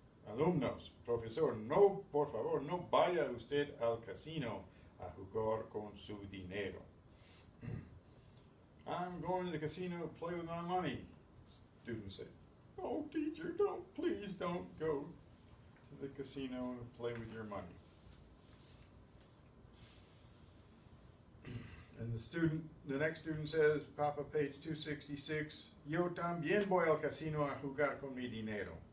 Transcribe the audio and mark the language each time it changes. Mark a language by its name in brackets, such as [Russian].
[Spanish] Alumnos, profesor, no, por favor, no vaya usted al casino a jugar con su dinero. [English] I'm going to the casino to play with my money. Students say, oh, teacher, please don't go to the casino and play with your money. And the next student says, Papa, page 266, [Spanish] yo también voy al casino a jugar con mi dinero.